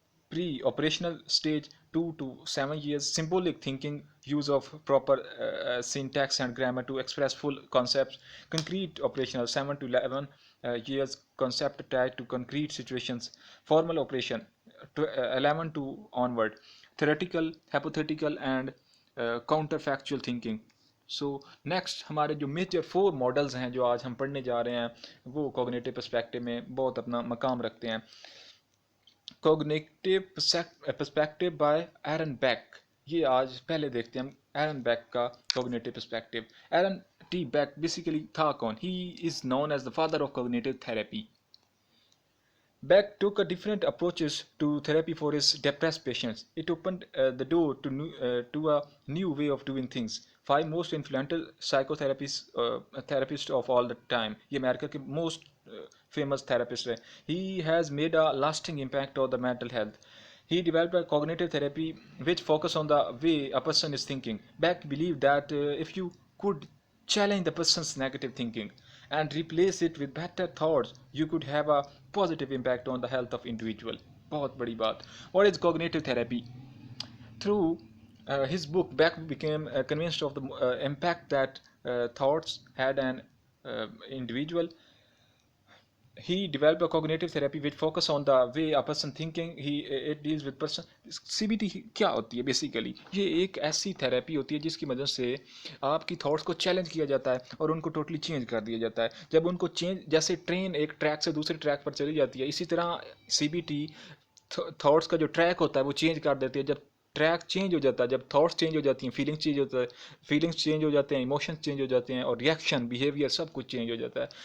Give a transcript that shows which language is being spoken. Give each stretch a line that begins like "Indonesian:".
English: Pre-operational stage 2 to 7 years, symbolic thinking, use of proper syntax and grammar to express full concepts. Concrete operational 7 to 11 years, concept attached to concrete situations. Formal operation 11 to onward, theoretical, hypothetical and counterfactual thinking.
Hindi: So next हमारे जो major 4 models हैं जो आज हम पढ़ने जा रहे हैं, वो कॉग्निटिव पर्सपेक्टिव में बहुत अपना मकाम रखते हैं. कॉग्निटिव पर्सपेक्टिव बाय एरन बैक. ये आज पहले देखते हैं हम एरन बैक का कॉग्निटिव पर्सपेक्टिव. एरन टी बैक बेसिकली था कौन?
English: He is known as the father of cognitive therapy. Beck took a different approaches to therapy for his depressed patients. It opened the door to a new way of doing things. 5 most influential therapists of all the time.
Hindi: ये America के
English: most famous therapist
Hindi: है.
English: He has made a lasting impact on the mental health. He developed a cognitive therapy which focus on the way a person is thinking. Beck believed that if you could challenge the person's negative thinking and replace it with better thoughts, you could have a positive impact on the health of individual.
Hindi: बहुत बड़ी बात.
English: What is cognitive therapy? Through his book, Beck became convinced of the impact that thoughts had an individual. He developed a cognitive therapy which focus on the way a person thinking. It deals with person.
Hindi: CBT क्या होती है basically? ये एक ऐसी therapy होती है जिसकी मदद से आपकी थॉट्स को चैलेंज किया जाता है और उनको टोटली चेंज कर दिया जाता है. जब उनको चेंज, जैसे ट्रेन एक ट्रैक से दूसरे ट्रैक पर चली जाती है, इसी तरह CBT थॉट्स का जो ट्रैक होता है वो चेंज कर देती है. जब ट्रैक चेंज हो जाता है, जब थॉट्स चेंज हो जाती हैं, फीलिंग्स चेंज हो जाते हैं, इमोशंस चेंज हो जाते हैं और रिएक्शन बिहेवियर सब कुछ चेंज हो जाता है.